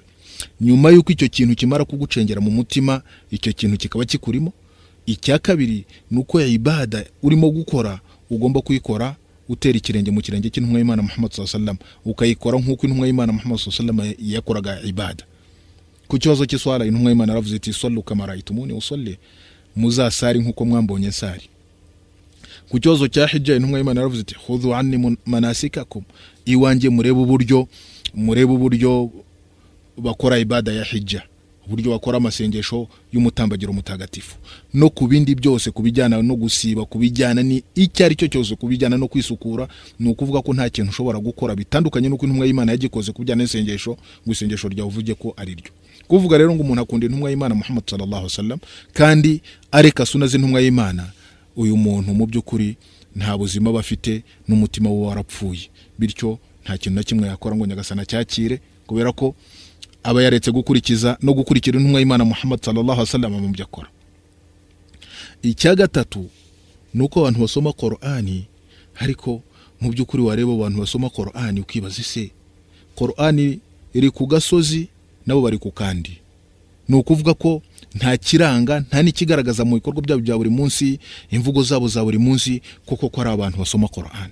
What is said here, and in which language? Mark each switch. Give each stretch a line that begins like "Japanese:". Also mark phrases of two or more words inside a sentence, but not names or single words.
Kinyarwanda: Nyuma yuko icyo kintu kimara kugucengera mu mutima, icyo kintu kikaba kikurimo. Icya kabiri nuko ya ibada urimo gukora ugomba kuyikora utera ikirenge mu kirenge cy'intumwa y'Imana Muhammad
Arabic: صلى الله عليه وسلم,
Kinyarwanda: ukayikora nk'uko intumwa y'Imana Muhammad
Arabic: صلى الله عليه وسلم
Kinyarwanda: yakoraga ibada. Ku kibazo cy'iswala intumwa y'Imana yaravuze iti
Arabic: صلوا كما رأيتموني أصلي,
Kinyarwanda: muzasari nk'uko mwambonye nsari. Ku kibazo cya hijja intumwa y'Imana yaravuze iti
Arabic: خذوا عني مناسككم,
Kinyarwanda: iwanjye murebe uburyo bakora ibada ya hijja, uburyo bakora amasengesho y'umutambagiro mutagatifu. No kubindi byose kubijyana no gusiba, kubijyana ni icyari cyo cyose, kubijyana no kwisukura, ni ukuvuga ko nta kintu ushobora gukora bitandukanye nuko intumwa y'Imana yagikoze kubijyana n'isengesho, gusengesho rya uvuge ko ari ryo. Kuvuga rero ngo umuntu akunda intumwa y'Imana Muhammad
Arabic: صلى الله عليه وسلم
Kinyarwanda: kandi areka sunna z'intumwa y'Imana, uyu muntu mu by'ukuri nta buzima bafite, n'umutima we warapfuye. Bityo nta kintu na kimwe yakora ngo Nyagasana cyakire, kubera ko aba yaretse gukurikiza no gukurikira intumwa y'Imana Muhammad
Arabic: صلى الله عليه وسلم
Kinyarwanda: mu byakora. Icya gatatu nuko abantu basoma Qur'ani, ariko mu by'ukuri wareba abantu basoma Qur'ani ukibaza ise Qur'ani iri ku gasozi nabo bari ku kandi. Ni ukuvuga ko nta kiranga nta n'ikigaragaza mu bikorwa byabo bya buri munsi, imvugo zabo za buri munsi, koko ko ari abantu basoma Qur'ani.